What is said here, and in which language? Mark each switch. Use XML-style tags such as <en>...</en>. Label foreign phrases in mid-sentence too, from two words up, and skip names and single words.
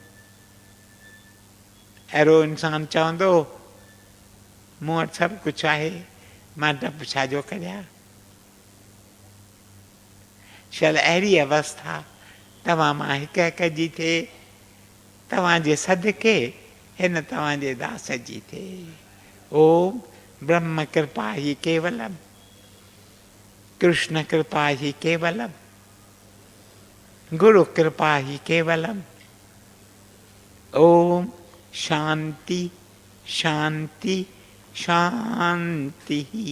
<sd>अहिड़ो इंसानु चवंदो मूं वटि सभु कुझु आहे, मां डपु छाजो करियां? शायदि अहिड़ी अवस्था तव्हां मां हिक हिक जी थिए, तव्हांजे सदके हिन तव्हांजे दास जी थिए।</sd> <sa>ओम ब्रह्म कृपा ही केवलम, कृष्ण कृपा ही केवलम, गुरु कृपा ही केवलम। ओम शांति शांति शांति।</sa>